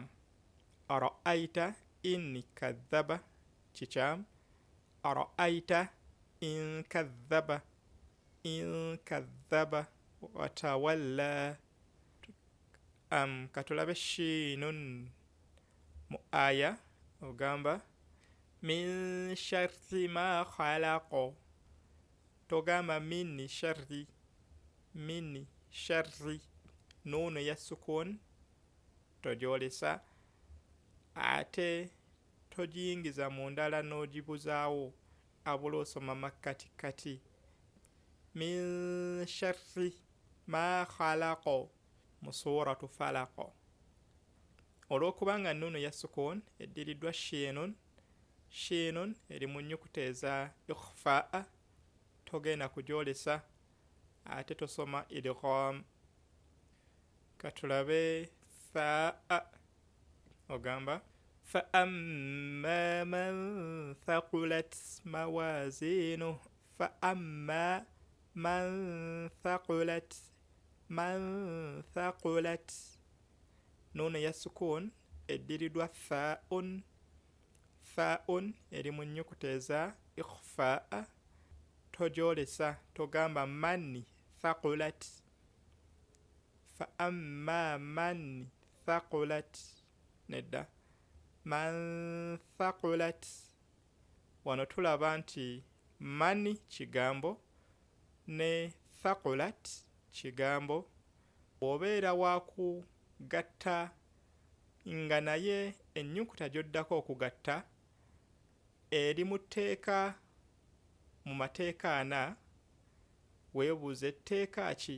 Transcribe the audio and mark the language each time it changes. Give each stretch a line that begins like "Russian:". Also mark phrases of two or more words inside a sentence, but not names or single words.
Arabic: أرأيت إن كذب kikyamu. أرأيت إن كذب وتولى.
Ganda: Katulabe shiinun mu aya ogamba
Arabic: من شر ما خلق.
Ganda: Togamba
Arabic: من شر
Ganda: nuunu ya sukun togyolesa ate togiyingiza mu ndala n'ogibuzaawo abula osoma makkati
Arabic: من شر ما خلق
Ganda: mu
Arabic: سورة الفلق.
Ganda: Olw'okubanga nuunu ya sukun eddiriddwa shiinun eri mu nnyukuta eza ikhfaa togenda kugyolesa ate tosoma idgham. Katulabe thaa ogamba
Arabic: فأما من ثقلت موازينه. فأما من ثقلت
Ganda: nuunu ya sukun eddiriddwa thaun eri mu nnyukuta eza ikhfaa togyolesa togamba
Arabic: من ثقلت. فأما من ثقلت nedda من ثقلت.
Ganda: Wano tulaba nti mani kigambo ne thaqulat kigambo. Bw'obeera waakugatta nga naye ennyukuta gy'oddako okugatta eri mu mateeka 4 weebuuza etteeka ki?